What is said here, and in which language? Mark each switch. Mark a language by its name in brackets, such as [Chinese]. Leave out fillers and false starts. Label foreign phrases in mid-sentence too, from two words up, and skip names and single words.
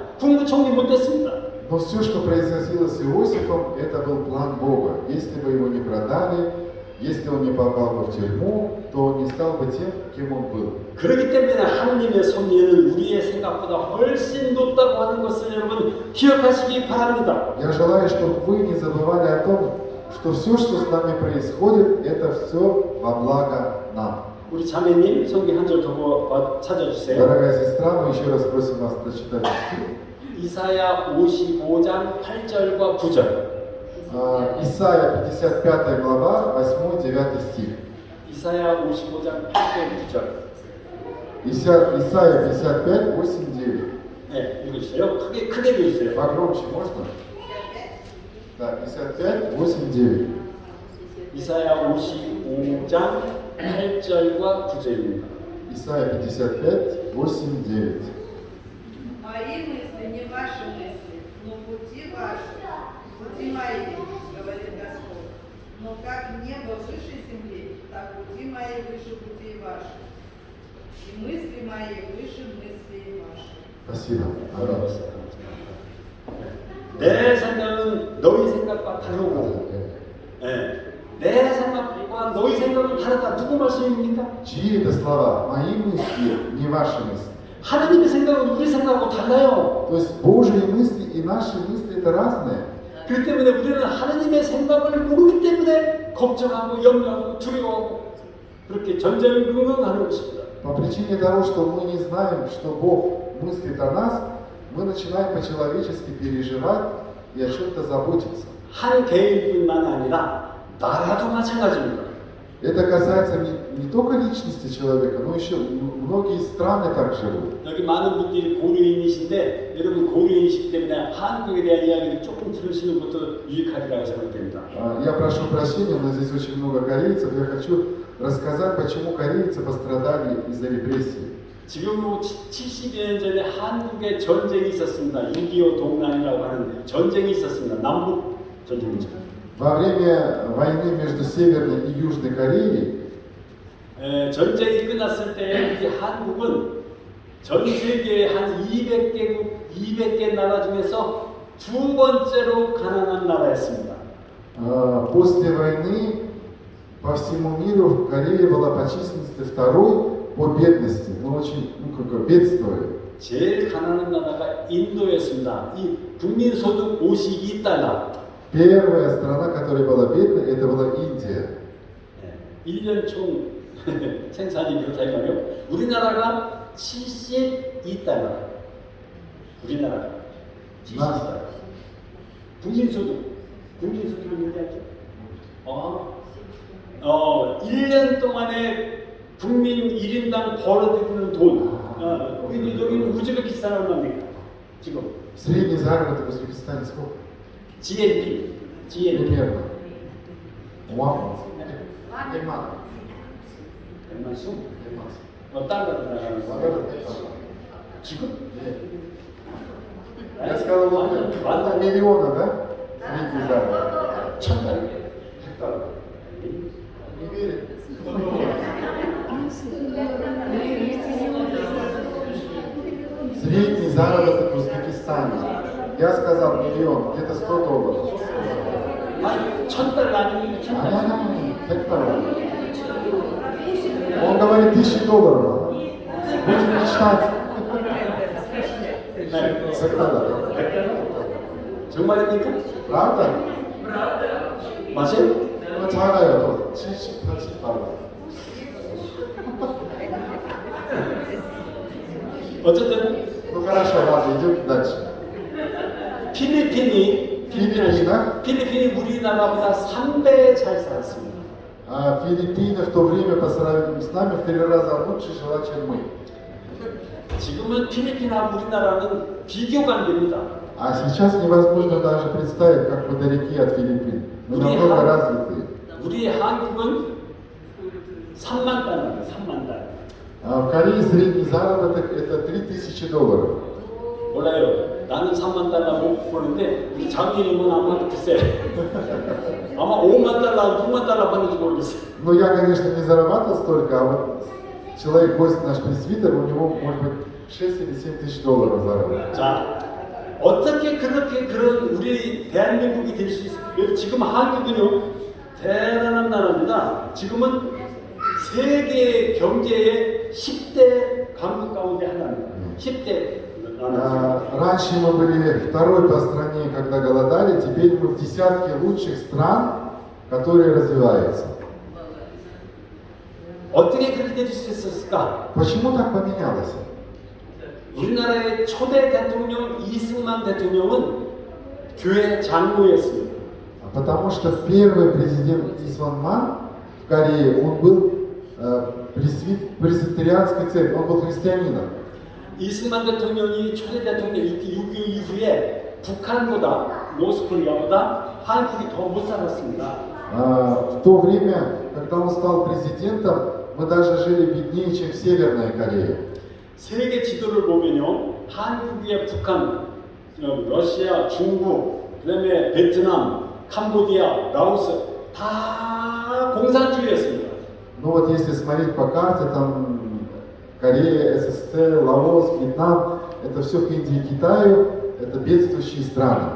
[Korean] 국무총리 못했습니다. [Russian] Но все, что произошло с Иосифом, это был план Бога. Если бы его не продали, если он не попал бы в тюрьму, то он не стал бы тем, кем он был. [Korean] 그렇기 때문에 하나님의 섭리는 우리의 생각보다 훨씬 높다고 하는 것을 여러분 기억하시기 바랍니다. [Russian] Я желаю, чтобы вы не забывали о том, что все, что с нами происходит, это все во благо нам. [Korean] 우리 자매님 성경 한 절 더 찾아주세요. [Russian] Дорогая сестра, мы еще раз просим вас прочитать стих. [Korean] 이사야 55장 8절과 9절. [Russian] Исайя 55 глава, 8-9 стих. [Korean] 이사야 55장 8절 9절. [Russian] Исайя 55, 8-9. [Korean] 네, 읽어주세요. 크게 읽어주세요. [Russian] Погромче можно? Да, 55, 8-9. [Korean] 이사야 55장 8절과 9절입니다. [Russian] Исайя 55, 8, 9. Мои мысли не ваши мысли, но пути ваши, пути мои, говорит Господь. Но как небо выше земли, так пути мои выше путей ваших, и мысли мои выше мыслей ваших. Спасибо. Аминь. [Korean] 내 생각은 너희 생각과 다르고, 내 생각과 너희 생각은 다르다. 누구 말씀입니까? [Russian] Чьи это слова? Мои мысли, не ваши мысли. [Korean] 하나님의 생각은 우리 생각하고 달라요. [Russian] То есть Божьи мысли и наши мысли это разные. [Korean] 그렇기 때문에 우리는 하나님의 생각을 모르기 때문에 걱정하고 염려하고 두려워하고 그렇게 전전긍긍하는 것입니다. [Russian] По причине того, что мы не знаем, что Бог мыслит о нас, мы начинаем по-человечески переживать и о чем-то заботиться. [Korean] 한 개인뿐만 아니라 나라도 마찬가지입니다. [Russian] Это касается не только личности человека, но еще многие страны так живут. [Korean] 여기 많은 분들이 고려인이신데 여러분 고려인이시기 때문에 한국에 대한 이야기를 조금 들으시는 것도 유익하리라고 생각됩니다. [Russian] Я прошу прощения, но здесь очень много корейцев. Я хочу рассказать, почему корейцы пострадали из-за репрессий. [Korean] 지금 70여 년 전에 한국에 전쟁이 있었습니다. 6.25 동란이라고 하는 전쟁이 있었습니다. 남북 전쟁이죠. [Russian] Во время войны между Северной и Южной Кореей [Korean] 전쟁이 끝났을 때 우리 한국은 전 세계의 한 200개 나라 중에서 두 번째로 가난한 나라였습니다. [Russian] после войны по всему миру Корея была по численности второй по бедности. Мы очень бедствовали. [Korean] 제일 가난한 나라가 인도였습니다. 이 국민 소득 52달러. [Russian] Первая страна, которая была бедной, это была Индия. [Korean] 1년 총 생산이 그렇다 이 말이에요. 우리나라가 72달러. 우리나라가 72달러. 국민소득이 문제죠. 1년 동안에 국민 1인당 벌어들이는 돈. 여기는 우즈베키스탄 얼마입니까? 지금 [Russian] Средний заработок в Узбекистане сколько? GNP. Примерно. Вау. [Korean] 100만 수? 달러로 나가는 거. 지금? [Russian] Я сказал, около миллиона, да? Средний заработок. [Korean] 1000달러. [Russian] Не верит? Средний заработок в Узбекистане. Я сказал миллион, где-то $100. [Korean] 아니, 1000달러 아니면 1000달러. $100. [Russian] Он говорит $1000. Будем мечтать. [Korean] 네. $100. 정말입니까? [Russian] Правда? [Korean] 맞아요? Ну, 작아요, 또. $70-80. 어쨌든 [Russian] Ну хорошо, ладно, идем дальше. [Korean] 필리핀이 우리나라보다 3배 잘 살았습니다. [Russian] Филиппины в то время по сравнению с нами в 3 раза лучше жила, чем мы. [Korean] 지금은 필리핀하고 우리나라는 비교가 안 됩니다. [Russian] А сейчас невозможно даже представить, как мы далеки от Филиппин. Мы намного развитые. [Korean] 우리 한국은 3만 달러입니다. 3만 달러. [Russian] В Корее средний заработок это $3000. [Korean] 몰라요. 나는 3만 달러 못 버는데 우리 장인님은 아마 글쎄 아마 5만 달러, 6만 달러 받는지 모르겠어요. [Russian] Ну я, конечно, не зарабатывал столько, а вот человек, гость наш пресвитер, у него может быть 6 или 7 тысяч долларов заработок. [Korean] 자, 어떻게 그렇게 그런 우리 대한민국이 될 수 있어요? 지금 한국은요 대단한 на라입니다. 지금은 세계 경제의 10대 강국 가운데 하나입니다. 10대 [Russian] Раньше мы были второй по стране, когда голодали, теперь мы в десятке лучших стран, которые развиваются. [Korean] 어떻게 그렇게 될 수 있었을까? [Russian] Почему так поменялось? [Korean] 우리나라의 초대 대통령 이승만 대통령은 교회 장로였습니다. [Russian] Потому что первый президент Исванман в Корее, он был пресвитерианской церкви, он был христианином. [Korean] 이승만 대통령이 초대 대통령 6.25 이후에 북한보다 노스코리아보다 한국이 더 못 살았습니다. [Russian] В то время, когда он стал президентом, мы даже жили беднее, чем Северная Корея. [Korean] 세계 지도를 보면요, 한국의 북한, 러시아, 중국, 그다음에 베트남, 캄보디아, 라오스 다 공산주의였습니다. [Russian] Но вот если смотреть по карте, там Корея, СССР, Лаос, Вьетнам, это все к Индии и Китаю, это бедствующие страны.